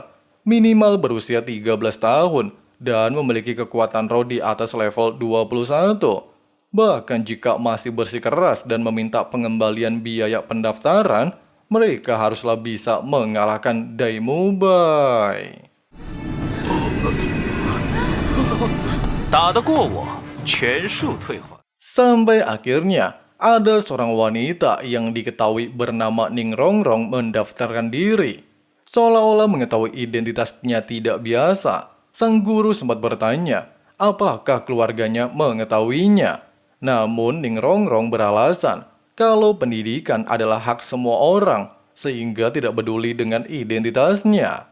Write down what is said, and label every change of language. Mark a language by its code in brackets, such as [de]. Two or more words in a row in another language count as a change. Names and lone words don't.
[id] Minimal berusia 13 tahun dan memiliki kekuatan roh di atas level 21. Bahkan jika masih bersikeras dan meminta pengembalian biaya pendaftaran, mereka haruslah bisa mengalahkan Daimubai. [zh] 打得过我，全数退还。 [id] Sampai akhirnya ada seorang wanita yang diketahui bernama Ning Rongrong mendaftarkan diri. Seolah-olah mengetahui identitasnya tidak biasa, sang guru sempat bertanya apakah keluarganya mengetahuinya. Namun Ning Rongrong beralasan kalau pendidikan adalah hak semua orang, sehingga tidak peduli dengan identitasnya.